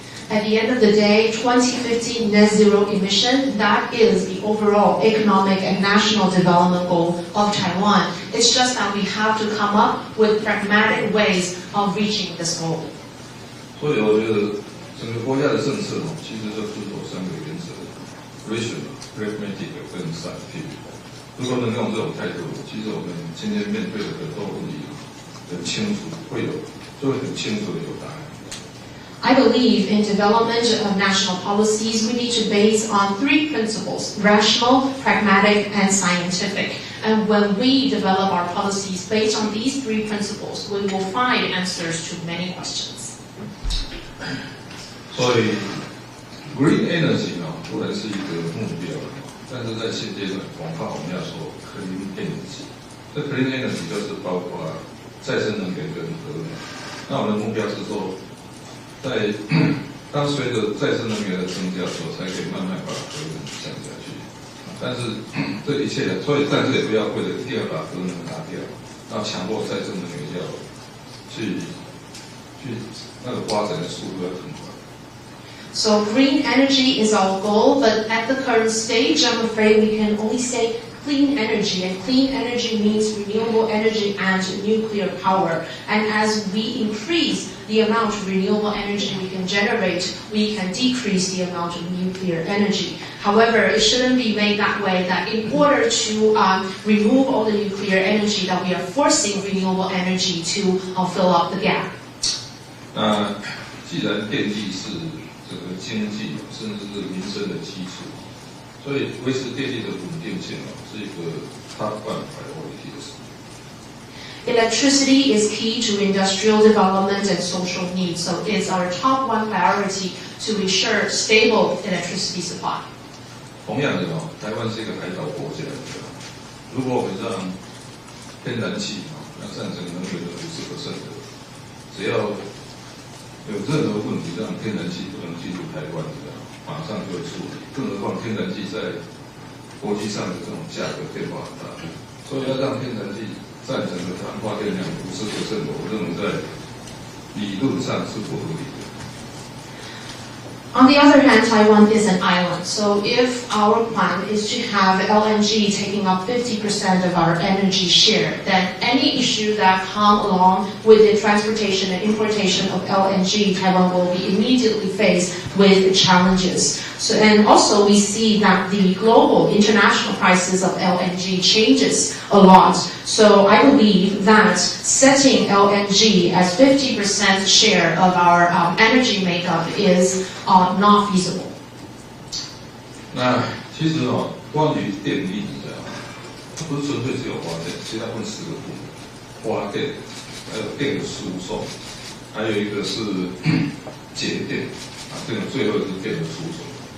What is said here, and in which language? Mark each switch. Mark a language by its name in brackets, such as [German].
[English] At the end of the day, 2050 net zero emission, that is the overall economic and national development goal of Taiwan. It's just that we have to come up with pragmatic ways of reaching this goal. [Chinese] 所以我觉得整个国家的政策其实就遵守3个原则 ： [English] rational、pragmatic [Chinese] 跟 [English] scientific。 [Chinese] 如果能用这种态度，其实我们今天面对的很多问题很清楚，就会很清楚的有答案。 [English] I believe in development of national policies, we need to base on 3 principles: rational, pragmatic, and scientific. And when we develop our policies based on these 3 principles, we will find answers to many questions. [Chinese] 所以 ， [English] green energy [Chinese] 固然是一个目标。但是在现阶段，广泛我们要说 [English] clean energy， [Chinese] 这 clean energy 就是包括再生能源跟核能。那我们的目标是说，当随着再生能源的增加的时候，才可以慢慢把核能降下去。但是这一切的，所以但是也不要为了一定要把核能拿掉，然后强迫再生能源要去那个发展的速度要更快。 [English] So green energy is our goal, but at the current stage, I'm afraid we can only say clean energy, and clean energy means renewable energy and nuclear power. And as we increase the amount of renewable energy we can generate, we can decrease the amount of nuclear energy. However, it shouldn't be made that way, that in order to remove all the nuclear energy, that we are forcing renewable energy to fill up the gap. [Chinese] 既然电力是这个经济甚至是民生的基础，所以维持电力的稳定性是一个 [English] top one priority [Chinese] 的事。 [English] Electricity is key to industrial development and social needs, so it's our top one priority to ensure stable electricity supply. [Chinese] 同样的台湾是一个海岛国家，如果我们让天然气要占整个能源的50%的，只要有任何问题，让天然气不能进入台湾，马上就会处理。更何况天然气在国际上的这种价格变化很大，所以要让天然气占整个台湾发电量50%，我认为在理论上是不合理的。 [English] On the other hand, Taiwan is an island, so if our plan is to have LNG taking up 50% of our energy share, then any issue that come along with the transportation and importation of LNG, Taiwan will be immediately faced with challenges. So, and also we see that the global international prices of LNG changes a lot. So I believe that setting LNG as 50% share of our energy makeup is not feasible. [Chinese] 那其实关于电力它不是纯粹只有发电，其实它分4个部分：发电，还有电的输送，还有一个是节电这个最后是电的输送。